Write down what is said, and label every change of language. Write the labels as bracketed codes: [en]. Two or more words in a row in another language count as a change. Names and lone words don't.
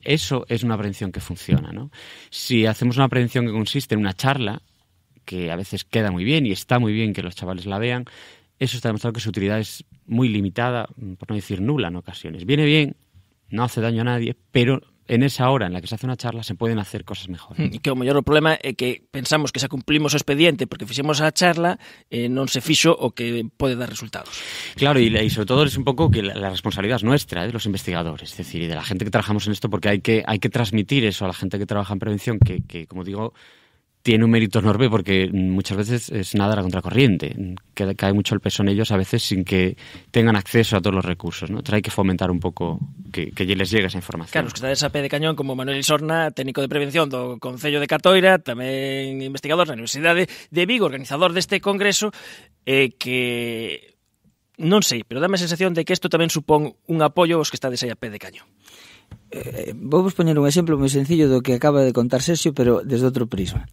[es] Eso es una prevención que funciona, ¿no? Si hacemos una prevención que consiste en una charla, que a veces queda muy bien y está muy bien que los chavales la vean, eso está demostrado que su utilidad es muy limitada, por no decir nula en ocasiones. Viene bien, no hace daño a nadie, pero en esa hora en la que se hace una charla se pueden hacer cosas mejores. [gl] E que o mellor o problema é que pensamos que xa cumplimos o expediente porque fixemos a charla non se fixo o que pode dar resultados. [es] Claro, y sobre todo es un poco que la responsabilidad es nuestra, de los investigadores, es decir, y de la gente que trabajamos en esto, porque hay que transmitir eso a la gente que trabaja en prevención, que como digo, tiene un mérito enorme porque muchas veces es nadar a contracorriente, que cae mucho el peso en ellos a veces sin que tengan acceso a todos los recursos, ¿no? Entonces hay que fomentar un poco que les llegue esa información. [gl] Claro, os que estades a pé de cañón como Manuel Isorna, técnico de prevención do Concello de Catoira, tamén investigador na Universidade de Vigo, organizador deste congreso, que non sei, pero dame a sensación de que isto tamén supón un apoio aos que estades aí a pé de cañón. Vou vos poñer un exemplo moi sencillo do que acaba de contar Sergio, pero desde outro prisma.